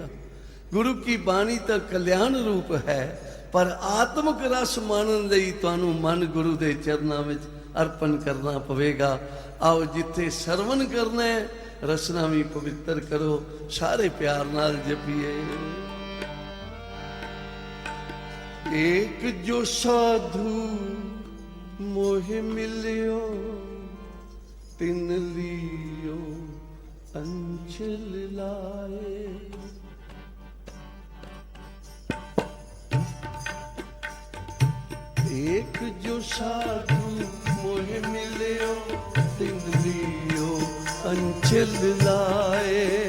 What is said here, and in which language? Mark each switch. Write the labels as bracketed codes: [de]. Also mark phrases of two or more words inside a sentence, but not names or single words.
[hi] गुरु की बाणी तो कल्याण रूप है, [pa] ਪਰ ਆਤਮਕ ਰਸ ਮਾਨਣ ਲਈ ਤੁਹਾਨੂੰ ਮਨ ਗੁਰੂ ਦੇ ਚਰਨਾਂ ਵਿਚ ਅਰਪਣ ਕਰਨਾ ਪਵੇਗਾ। ਆਓ ਜਿੱਥੇ ਸ਼੍ਰਵਣ ਕਰਨਾ ਹੈ ਰਸਨਾ ਭੀ ਪਵਿੱਤਰ ਕਰੋ, ਸਾਰੇ ਪਿਆਰ ਨਾਲ ਜਪੀਏ। ਏਕ ਜੋ ਸਾਧੂ ਮੋਹ ਮਿਲਿਓ ਤਿਨ ਲੀਓ ਅੰਚਲ ਲਾਏ। ਏਕ ਜੋ ਸਾਧੂ ਮੋਹ ਮਿਲਿਓ ਤਿਨ ਲੀਓ ਅੰਚਲ ਲਾਏ।